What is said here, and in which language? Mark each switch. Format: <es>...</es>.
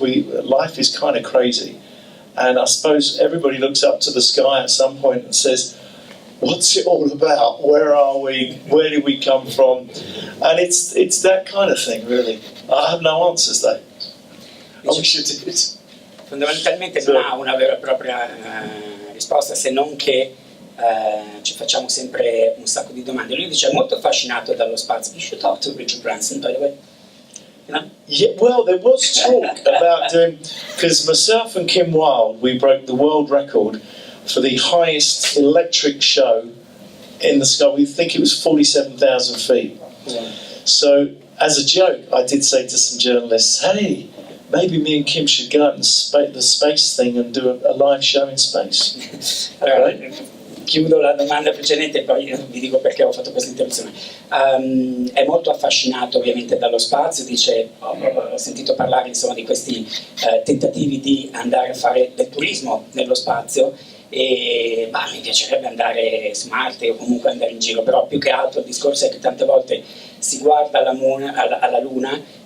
<en>Life is kind of crazy, and I suppose everybody looks up to the sky at some point and says, "What's it all about? Where are we? Where did we come from?" And it's that kind of thing, really. I have no answers though. I wish it did.</en> <it>Fondamentalmente non ha una vera e propria risposta, se non che ci facciamo sempre un sacco di domande. Lui dice è molto affascinato dallo spazio.</it> <en>You should talk to Richard Branson, by the way. You know? Yeah, well, there was talk about doing, because myself and Kim Wilde, we broke the world record for the highest electric show in the sky. We think it was 47,000 feet. Yeah. So, as a joke, I did say to some journalists, hey, maybe me and Kim should go out and the space thing and do a live show in space.</en> <it>Allora, chiudo la domanda precedente e poi vi dico perché ho fatto questa interruzione. È molto affascinato ovviamente dallo spazio, dice, ho sentito parlare insomma di questi tentativi di andare a fare del turismo nello spazio e mi piacerebbe andare su Marte o comunque andare in giro, però più che altro il discorso è che tante volte si guarda alla Luna,</it>